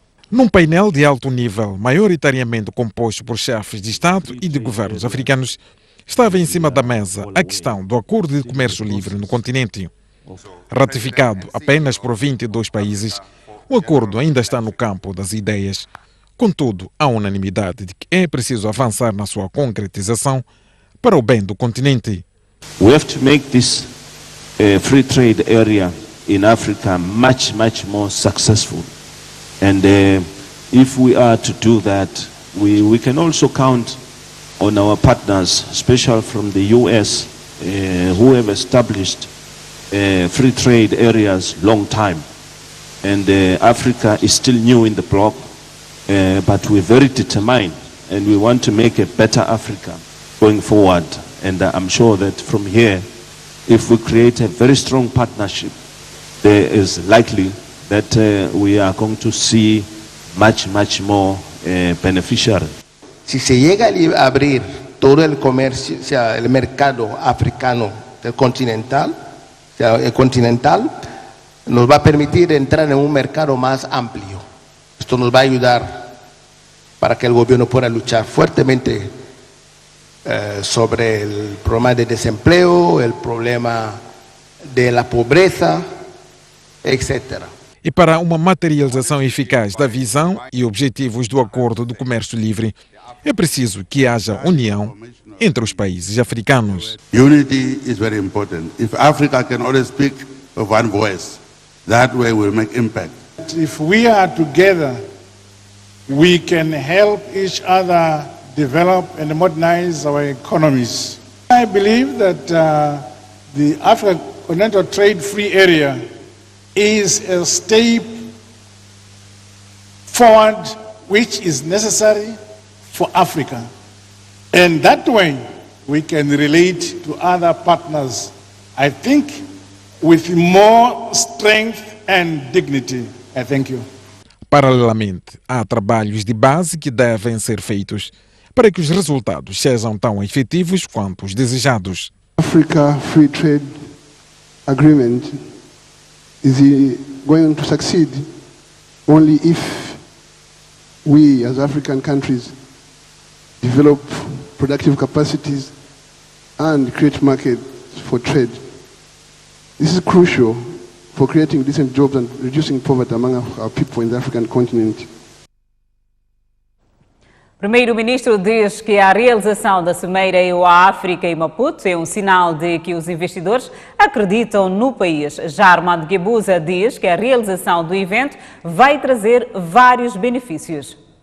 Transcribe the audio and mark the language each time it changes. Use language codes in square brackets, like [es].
[pt] Num painel de alto nível, maioritariamente composto por chefes de Estado e de governos africanos, estava em cima da mesa a questão do Acordo de Comércio Livre no continente. Ratificado apenas por 22 países, o acordo ainda está no campo das ideias. Contudo, há unanimidade de que é preciso avançar na sua concretização para o bem do continente. [en] We have to make this free trade area in Africa much more successful. And if we are to do that, we can also count on our partners, especially from the US, who have established free trade areas long time. And Africa is still new in the block, but we're very determined, and we want to make a better Africa going forward. And I'm sure that from here, if we create a very strong partnership, there is likely that we are going to see much more beneficial. [es] Si se llega a abrir todo el comercio, o sea, el mercado africano del continental, o sea, el continental, nos va a permitir entrar en un mercado más amplio. Esto nos va a ayudar para que el gobierno pueda luchar fuertemente sobre el problema de desempleo, el problema de la pobreza, etc. [pt] E para uma materialização eficaz da visão e objetivos do Acordo do Comércio Livre, é preciso que haja união entre os países africanos. [en] Unity is very important. If Africa can always speak with one voice, that way we'll make impact. If we are together, we can help each other develop and modernize our economies. I believe that the African Continental Trade Free Area is a step forward which is necessary for Africa. And that way we can relate to other partners, I think, with more strength and dignity. I thank you. [pt] Paralelamente, há trabalhos de base que devem ser feitos para que os resultados sejam tão efetivos quanto os desejados. [en] Africa Free Trade Agreement is going to succeed only if we as African countries develop productive capacities and create markets for trade. This is crucial for creating decent jobs and reducing poverty among our people in the African continent. [pt] O primeiro-ministro diz que a realização da Cimeira EU-África e Maputo é um sinal de que os investidores acreditam no país. Já Armando Guebuza diz que a realização do evento vai trazer vários benefícios.